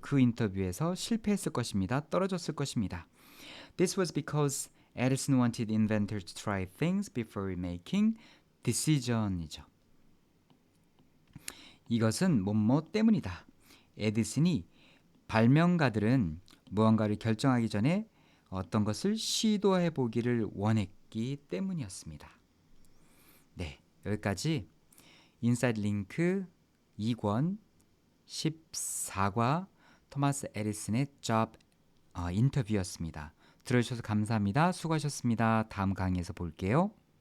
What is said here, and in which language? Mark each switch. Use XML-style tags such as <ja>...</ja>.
<ko>그 인터뷰에서 실패했을 것입니다. 떨어졌을 것입니다.</ko> <en>This was because Edison wanted inventors to try things before making decision이죠.</en> <ko>이것은 뭐뭐 때문이다. 에디슨이 발명가들은 무언가를 결정하기 전에 어떤 것을 시도해 보기를 원했기 때문이었습니다. 네, 여기까지 인사이드 링크 2권 14과 토마스 에디슨의 job 인터뷰였습니다. 들어주셔서 감사합니다. 수고하셨습니다. 다음 강의에서 볼게요.</ko>